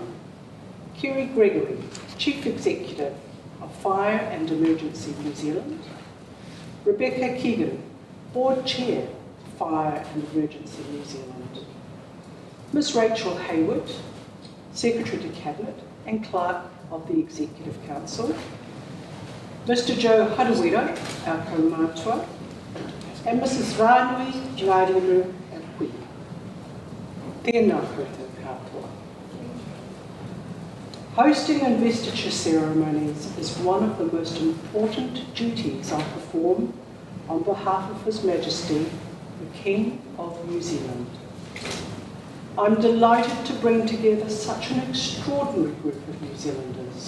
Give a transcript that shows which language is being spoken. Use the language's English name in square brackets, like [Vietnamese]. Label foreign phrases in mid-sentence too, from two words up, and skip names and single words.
[English] Kerry Gregory, Chief Executive of Fire and Emergency New Zealand, Rebecca Keegan, Board Chair, Fire and Emergency New Zealand, Ms Rachel Hayward, Secretary to Cabinet and Clerk of the Executive Council, Mr Joe Harawira, our kaumātua, and Mrs Rānui Ngāriru and Hui. [Māori] Tēnā koutou katoa. [English] Hosting investiture ceremonies is one of the most important duties I perform on behalf of His Majesty, the King of New Zealand. I'm delighted to bring together such an extraordinary group of New Zealanders.